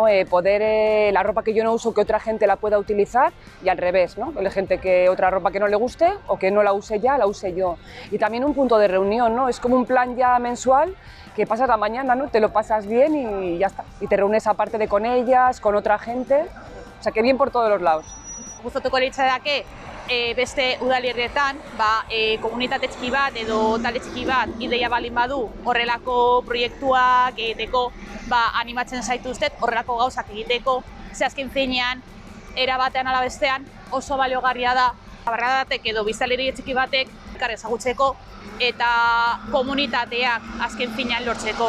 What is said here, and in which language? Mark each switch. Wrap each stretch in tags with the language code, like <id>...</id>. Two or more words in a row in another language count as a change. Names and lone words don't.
<es>La ropa que yo no uso, que otra gente la pueda utilizar y al revés, ¿no? Hay gente que otra ropa que no le guste o que no la use ya, la use yo. Y también un punto de reunión, ¿no? Es como un plan ya mensual que pasas la mañana, ¿no? Te lo pasas bien y ya está. Y te reúnes aparte con ellas, con otra gente, o sea que bien por todos los lados.</es> <eu>Gustatuko litzaiake beste udalerrietan komunitate txiki bat edo talde txiki bat ideia baldin badu horrelako proiektuak egiteko animatzen zaituztet horrelako gauzak egiteko, ze azken finean era batean ala bestean oso baliogarria da barradatek edo biztanleri txiki batek elkar ezagutzeko eta komunitateak azken finean lortzeko.</eu>